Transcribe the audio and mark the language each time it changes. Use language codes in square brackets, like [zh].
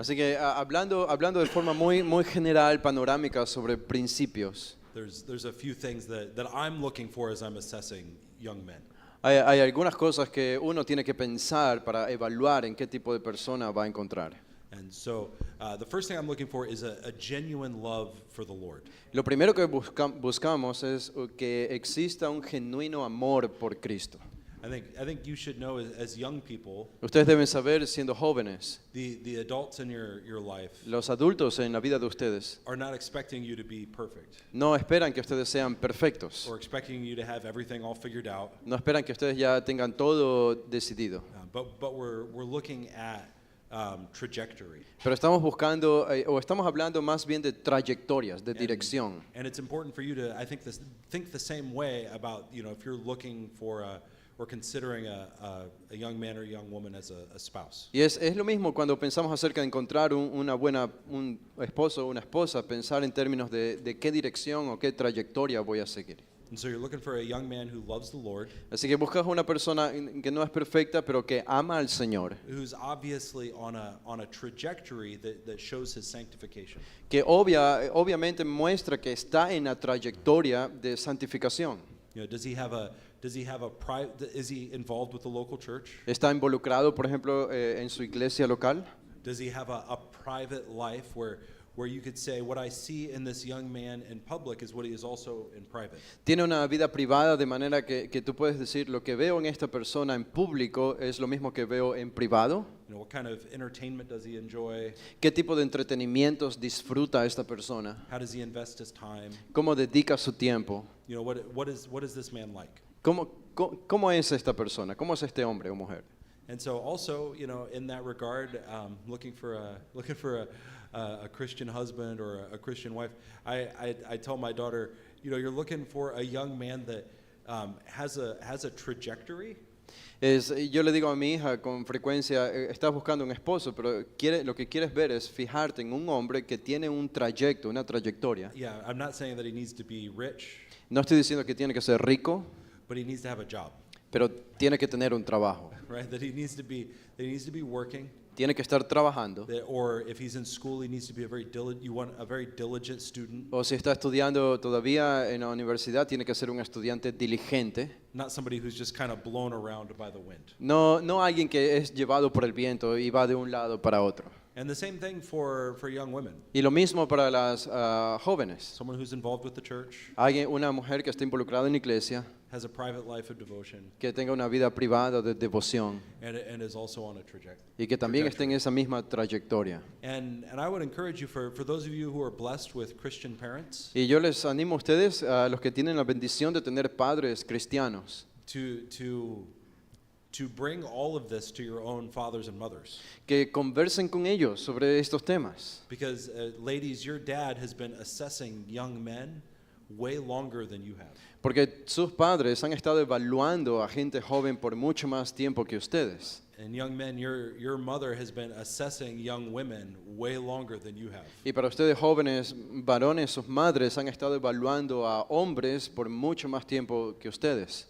[es] Así que hablando de forma muy general, panorámica sobre principios. [en] There's a few things that I'm looking for as I'm assessing young men. [es] Hay algunas cosas que uno tiene que pensar para evaluar en qué tipo de persona va a encontrar. [en] And so the first thing I'm looking for is a genuine love for the Lord. [es] Lo primero que buscamos es que exista un genuino amor por Cristo. [en] I think you should know as young people, [es] Ustedes deben saber, siendo jóvenes, [en] the adults in your life [es] los adultos en la vida de ustedes [en] are not expecting you to be perfect [es] no esperan que ustedes sean perfectos. [en] or expecting you to have everything all figured out. [es] No esperan que ustedes ya tengan todo decidido. [en] But we're looking at trajectory. [es] Pero estamos buscando, o estamos hablando más bien de trayectorias, de dirección. [en] And it's important for you to, I think, think the same way about, if you're looking for or considering a young man or a young woman as a spouse. [es] Y es lo mismo cuando pensamos acerca de encontrar un esposo o una esposa, pensar en términos de qué dirección o qué trayectoria voy a seguir. [en] And so you're looking for a young man who loves the Lord, [es] Así que buscas una persona que no es perfecta, pero que ama al Señor, [en] who's obviously on a trajectory that shows his sanctification. [es] que obviamente muestra que está en la trayectoria de santificación. [en] Does he have a private? Is he involved with the local church? [es] Está involucrado, por ejemplo, en su iglesia local. [en] Does he have a private life where you could say what I see in this young man in public is what he is also in private? [es] Tiene una vida privada de manera que tú puedes decir lo que veo en esta persona en público es lo mismo que veo en privado. [en] What kind of entertainment does he enjoy? [es] ¿Qué tipo de entretenimientos disfruta esta persona? [en] How does he invest his time? [es] ¿Cómo dedica su tiempo? [en] What is this man like? [es] ¿Cómo es esta persona? ¿Cómo es este hombre o mujer? [en] And so also, in that regard, looking for a Christian husband or a Christian wife, I tell my daughter, you're looking for a young man that has a trajectory. [es] Yo le digo a mi hija con frecuencia, estás buscando un esposo, pero lo que quieres ver es fijarte en un hombre que tiene un trayecto, una trayectoria. [en] Yeah, I'm not saying that he needs to be rich, [es] No estoy diciendo que tiene que ser rico, [en] but he needs to have a job, [es] pero tiene que tener un trabajo. [en] right? That he needs to be working. [es] Tiene que estar trabajando. [en] Or if he's in school, he needs to be you want a very diligent student, [es] O si está estudiando todavía en la universidad, tiene que ser un estudiante diligente. [en] not somebody who's just kind of blown around by the wind. [es] No alguien que es llevado por el viento y va de un lado para otro. [en] And the same thing for young women. [es] Y lo mismo para las jóvenes. [en] Someone who's involved with the church, [es] Una mujer que está involucrada en la iglesia, [en] has a private life of devotion, [es] que tenga una vida privada de devoción [en] and is also on a trajectory. [es] y que también esté en esa misma trayectoria. [en] And I would encourage you, for those of you who are blessed with Christian parents, [es] Y yo les animo a ustedes, a los que tienen la bendición de tener padres cristianos, [en] to to bring all of this to your own fathers and mothers. [es] Que conversen con ellos sobre estos temas. [en] Because, ladies, your dad has been assessing young men way longer than you have. [es] Porque sus padres han estado evaluando a gente joven por mucho más tiempo que ustedes. [en] And young men, your mother has been assessing young women way longer than you have. [es] Y para ustedes jóvenes varones, sus madres han estado evaluando a hombres por mucho más tiempo que ustedes.